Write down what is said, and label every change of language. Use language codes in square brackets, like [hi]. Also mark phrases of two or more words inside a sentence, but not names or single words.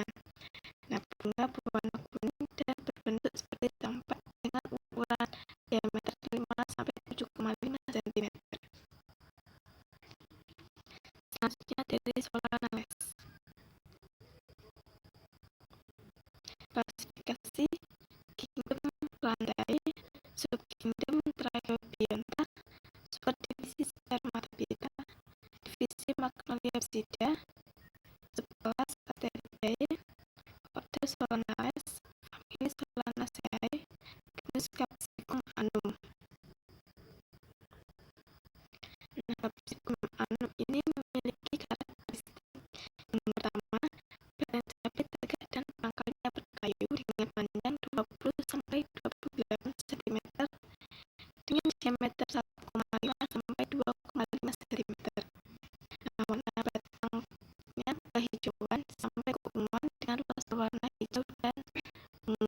[id] Nah, bunga berwarna kuning dan berbentuk seperti tampak dengan ukuran diameter 5-7,5 cm. Selanjutnya dari Solanales. Klasifikasi Kingdom Plantae, Subkingdom Triobionta, subdivisi Spermatophyta, divisi Magnoliopsida, subkelas Asteridae, ordo Solanales, famili Solanaceae, genus Capsicum annum. Nah, Capsicum annum ini memiliki karakteristik yang pertama, badan cabai tegak dan pangkalnya berkayu dengan panjang 20-28 cm dengan diameter 1,5-2,5 cm. Nah, warna batangnya kehijauan sampai keunguan dengan luster warna hijau dan ungu.